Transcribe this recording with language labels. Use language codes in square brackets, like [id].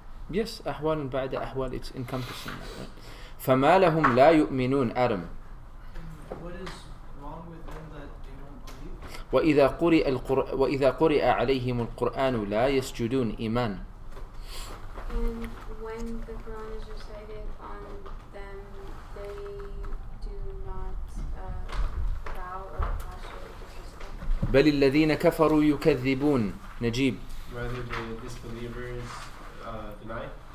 [en] Yes, [ar] أحوال بعد أحوال, [en] it's encompassing. Right? [ar] فما لهم لا يؤمنون Adam. [en] What is wrong with them that they don't believe? [ar] وإذا قرئ عليهم القرآن لا يسجدون إيمان. [en] And when the Quran is recited on them, they do not bow or prostrate or respect. [ar] بل الذين كفروا يكذبون. Najib. [en] Rather, the disbelievers deny.